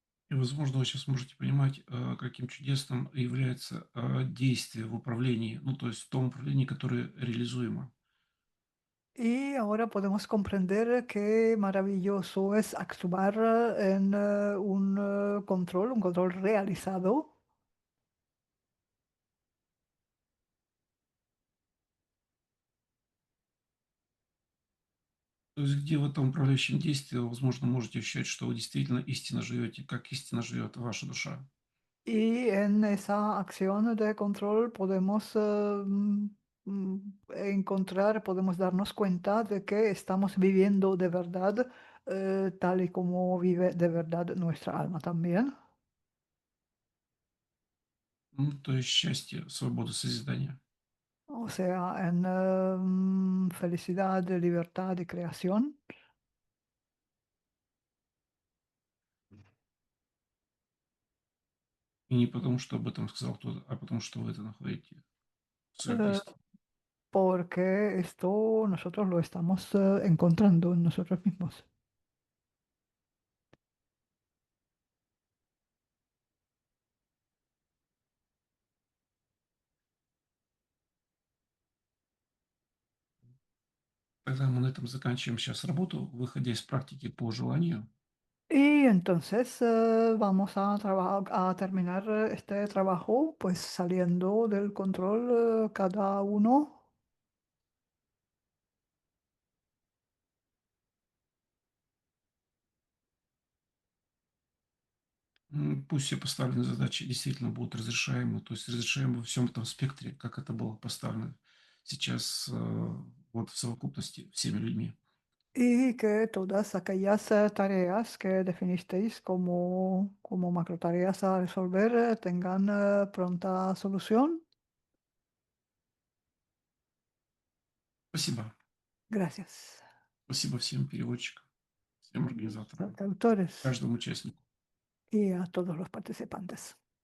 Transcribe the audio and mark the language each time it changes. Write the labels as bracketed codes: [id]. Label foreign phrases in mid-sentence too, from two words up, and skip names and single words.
[ru] И, возможно, вы сейчас можете понимать, каким чудесным является действие в управлении, ну, то есть в том управлении, которое реализуемо. [es] Y ahora podemos comprender qué maravilloso es actuar en un control realizado. [ru] То есть где в этом управляющем действии, возможно, можете ощущать, что вы действительно истинно живете, как истинно живет ваша душа. [es] Y en esa acción de control podemos encontrar, podemos darnos cuenta de que estamos viviendo de verdad, tal y como vive de verdad nuestra alma también. [ru] Ну, то есть счастье, свобода, созидания. [es] O sea, en felicidad, libertad y creación. [ru] И не потому, что об этом сказал кто-то, а потому, что вы это находите в своем eh, действии. [es] Porque esto nosotros lo estamos encontrando en nosotros mismos. [ru] Тогда мы на этом заканчиваем сейчас работу, выходя из практики по желанию. [es] Y entonces vamos a terminar este trabajo pues saliendo del control cada uno. [ru] Пусть все поставленные задачи действительно будут разрешаемы, то есть разрешаемы во всем этом спектре, как это было поставлено сейчас вот в совокупности всеми людьми. [es] Y que todas aquellas tareas que definisteis como macro tareas a resolver tengan pronta solución. [ru] Спасибо. [es] Gracias. [ru] Спасибо всем переводчикам, всем организаторам, [es] Autores [ru] каждому участнику. [es] y a todos los participantes.